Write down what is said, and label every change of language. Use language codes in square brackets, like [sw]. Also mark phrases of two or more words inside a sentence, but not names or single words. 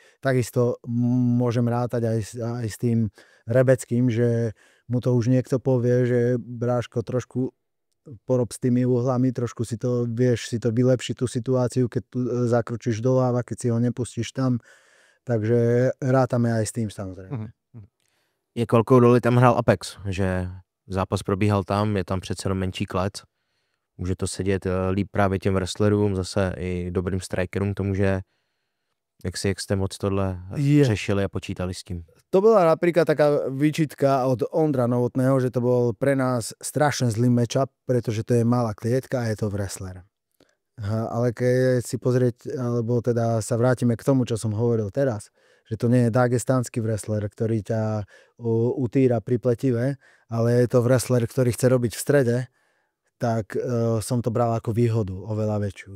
[sk] Takisto môžem rátať aj s tým Rebeckým, že mu to už niekto povie, že Bráško, trošku porob s tými uhlami, trošku si to, vieš si to vylepšiť tú situáciu, keď tu zakročíš doľava, keď si ho nepustíš tam. Takže rátame aj s tým samozrejme. [cs] Jak velkou roli tam hrál Apex, že zápas probíhal tam, je tam přece jenom menší klec. Může to sedět líp právě těm wrestlerům, zase i dobrým strikerům, to může, jak jste moc tohle řešili a počítali s tím. [sk] To bola napríklad taká výčitka od Ondra Novotného, že to bol pre nás strašne zlý matchup, pretože to je malá klietka a je to wrestler. Ale keď si pozrieť, alebo teda sa vrátime k tomu, čo som hovoril teraz, že to nie je dagestánsky wrestler, ktorý ťa utýra pri pletive, ale je to wrestler, ktorý chce robiť v strede, tak som to bral ako výhodu oveľa väčšiu.